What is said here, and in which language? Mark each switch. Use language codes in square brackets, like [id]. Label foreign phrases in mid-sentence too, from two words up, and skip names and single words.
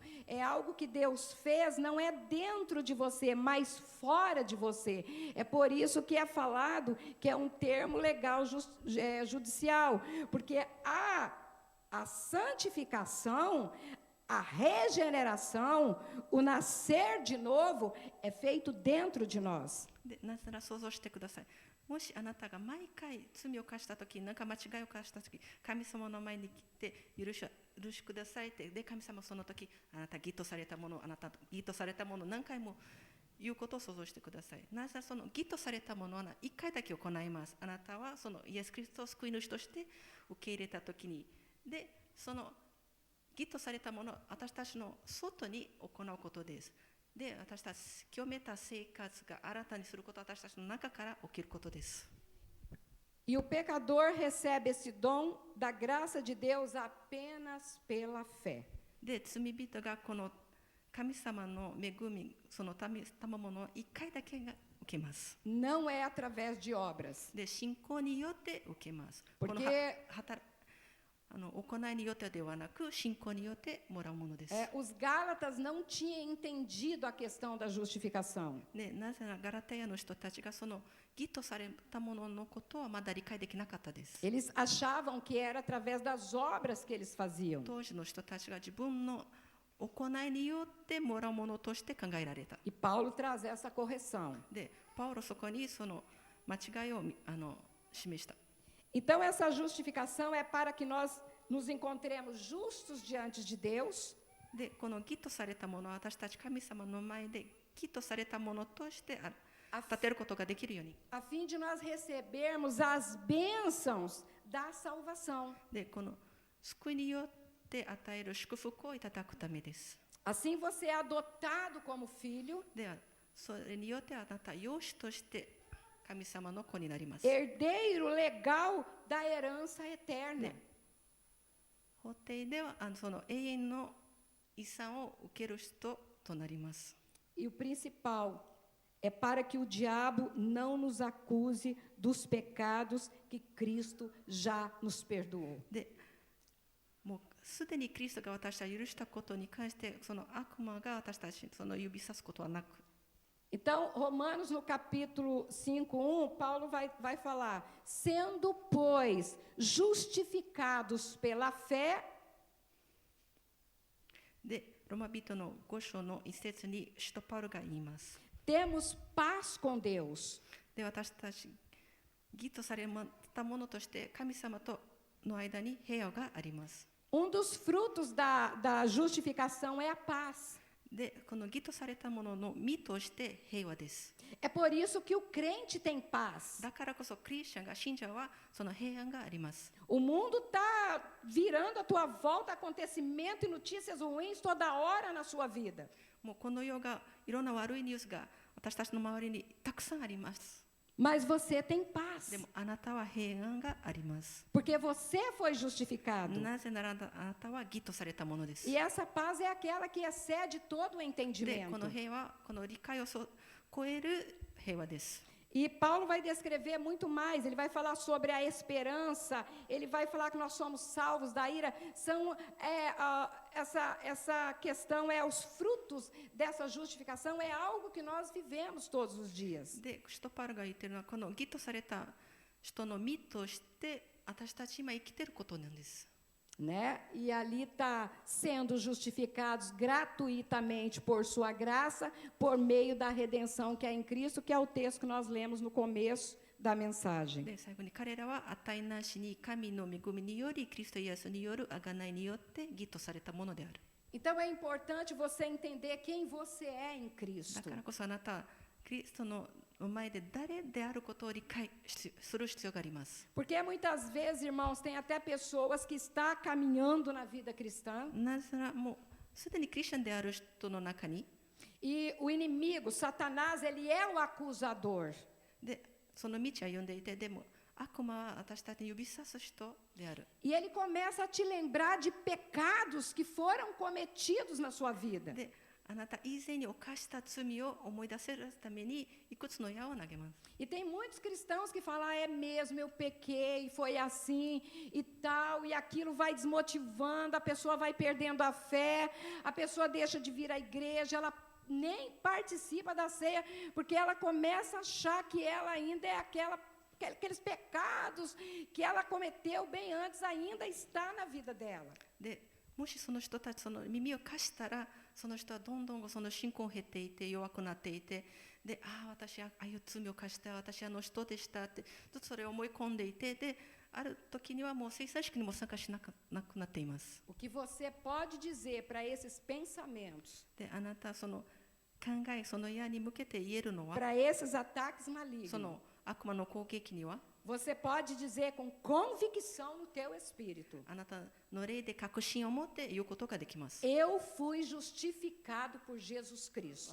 [pt] É algo que Deus fez, não é dentro de você, mas fora de você. É por isso que é falado que é um termo legal judicial, porque a santificação, a regeneração, o nascer de novo é feito dentro de nós. [ja] でなぜなら想像してください。もしあなたが毎回罪を犯したとき、何か間違いを犯したとき、神様の前に来て許しくださいって、で神様そのとき、あなた義とされたもの、あなた義とされたもの何回も言うことを想像してください。なぜならその義とされたものは1回だけ行います。あなたはそのイエス・キリストを救い主として受け入れたときに、でその義とされたものを私たちの外に行うことです。で私たち清めた生活が新たにすることは私たちの中から起きることです。 [pt] E o pecador recebe esse dom da graça de Deus apenas pela fé. [ja] で罪人がこの神様の恵み、その賜物を1回だけが受けます。 [pt] Não é através de obras. [ja] で信仰によって受けます。 [pt] Porque [ja] この行いによってではなく信仰によってもらうものです。 [pt] os Gálatas não tinham entendido a questão da justificação. [ja] でなぜならガラテヤの人たちがその義とされたもののことはまだ理解できなかったです。 [pt] Eles achavam que era através das obras que eles faziam. [ja] 当時の人たちが自分の行いによってもらうものとして考えられた。 [pt] E Paulo traz essa correção. [ja] でパウロそこにその間違いを示した。 [pt] Então, essa justificação é para que nós nos encontremos justos diante de Deus. [ja] でこの義とされたものは私たち神様の前で義とされたものとして立てることができるように。 [pt] A fim de nós recebermos as bênçãos da salvação. [ja] でこの救いによって与える祝福をいただくためです。 [pt] Assim você é adotado como filho, [ja] ではそれによってあなた養子として神様の子になります。 [pt] herdeiro legal da herança eterna. [ja] 法廷ではその永遠の遺産を受ける人となります。 [pt] E o principal é para que o diabo não nos acuse dos pecados que Cristo já nos perdoou. [ja] でもうすでにキリストが私たちを許したことに関してその悪魔が私たちにその指さすことはなく。 [pt] Então, Romanos no capítulo 5:1, Paulo vai falar: sendo, pois, justificados pela fé. [ja] でロマ人の5章の一節に使徒パウロが言います。 [pt] Temos paz com Deus. [ja] で私たち義とされたものとして神様との間に平和があります。 [pt] Dos frutos da justificação é a paz. [ja] でこの義とされたものの実として平和です。 [pt] É por isso que o crente tem paz. [ja] だからこそクリスチャンが信者はその平安があります。 [pt] O mundo está virando à tua volta acontecimento e notícias ruins toda hora na sua vida. [ja] もうこの世がいろんな悪いニュースが私たちの周りにたくさんあります。 [pt] Mas você tem paz. [ja] でもあなたは平安があります。 [pt] Porque você foi justificado. [ja] なぜならあなたは義とされたものです。 [pt] E essa paz é aquela que excede todo o [ja] で [pt] entendimento. [ja] この平和、この理解を超える平和です。 [pt] E Paulo vai descrever muito mais, ele vai falar sobre a esperança, ele vai falar que nós somos salvos da ira. Essa questão os frutos dessa justificação, é algo que nós vivemos todos os dias. [ja] で、使徒パウロが言っているのはこの義とされた人の実として私たち今生きていることなんです。 [pt] Né? E ali está sendo justificados gratuitamente por sua graça, por meio da redenção que é em Cristo, que é o texto que nós lemos no começo da mensagem. [ja] で、最後に彼らは値なしに神の恵みによりキリストイエスによる贖いによって義とされたものである。 [pt] Então é importante você entender quem você é em [ja] だ [pt] Cristo. [ja] からこそあなたはキリストの前で誰であることを理解する必要があります。 [pt] Porque muitas vezes, irmãos, tem até pessoas que estão caminhando na vida cristã [ja] なぜならもうすでにクリスチャンである人の中に [pt] E o inimigo, Satanás, ele é o acusador. [ja] でその道は読んでいて、でも悪魔は私たちに指さす人である。 [pt] E ele começa a te lembrar de pecados que foram cometidos na sua vida. [ja] であなた以前に犯した罪を思い出せるためにいくつの矢を投げます。 [pt] E tem muitos cristãos que falam, é mesmo, eu pequei, foi assim e tal, e aquilo vai desmotivando, a pessoa vai perdendo a fé, a pessoa deixa de vir à igreja, ela nem participa da ceia, porque ela começa a achar que ela ainda é aqueles pecados que ela cometeu bem antes, ainda está na vida dela. [ja] でもしその人たちその耳を貸したら、その人はどんどんその信仰を減っていて弱くなっていて、で私はああいう罪を犯した、私はあの人でしたってずっとそれを思い込んでいて、である時にはもう聖餐式にも参加しなくなっています。 [pt] O que você pode dizer para esses pensamentos, [ja] であなたその考え、その矢に向けて言えるのは、 [pt] para esses ataques malignos, [ja] その悪魔の攻撃には [pt] você pode dizer com convicção no teu espírito, [ja] あなたの霊で確信を持って言うことができます。 [pt] eu fui justificado por Jesus Cristo.